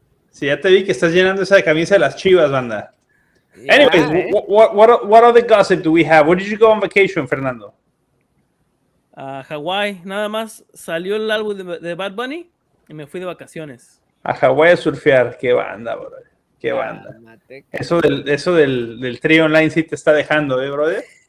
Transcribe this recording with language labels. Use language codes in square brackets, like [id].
[es] Sí, ya te vi que estás llenando esa camisa de las Chivas, banda. [en] Yeah, anyways, what other gossip do we have? Where did you go on vacation, Fernando? [es] Hawái. Nada más salió el álbum de Bad Bunny y me fui de vacaciones. A Hawái a surfear. Qué banda, brother. Qué banda. Eso del trío online sí te está dejando, brother.